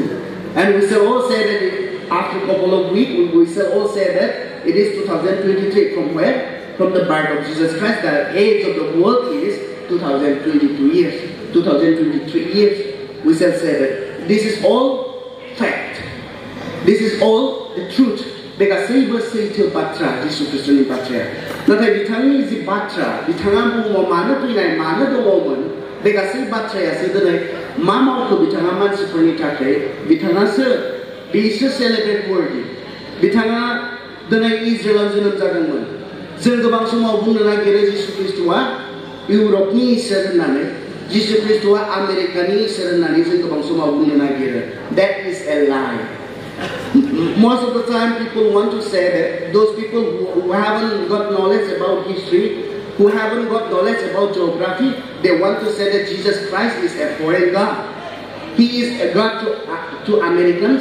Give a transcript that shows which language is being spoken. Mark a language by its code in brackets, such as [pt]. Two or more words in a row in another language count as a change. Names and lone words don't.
[en] And we shall all say that after a couple of weeks, we shall all say that it is 2023. From where? From the birth of Jesus Christ. The age of the world is 2022 years, 2023 years. We shall say that this is all fact. This is all the truth. [brx] बे गासैबो सैथो बाथ्रा जिसु ख्रिस्टनि बाथ्राया. नाथाय बिथांनि जि बाथ्रा, बिथाङा बुहुमाव मानो फैनाय, मानो दङमोन, बे गासै बाथ्रायासो दिनै मा मावखो बिथाङा मानसिफोरनि थाखाय, बिथाङासो बेसो सेलेब्रेट वर्दी. बिथाङा दिनै इजराइलाव जोनोम जादोंमोन. जों गोबां समाव बुंनो नागिरो जिसु ख्रिस्टआ इउरपनि इसोर होननानै, जिसु ख्रिस्टआ आमेरिकानि इसोर होननानै जों गोबां समाव बुंनो नागिरो. [en] That is a lie. Most of the time people want to say that those people who haven't got knowledge about history, who haven't got knowledge about geography, they want to say that Jesus Christ is a foreign God. He is a God to Americans.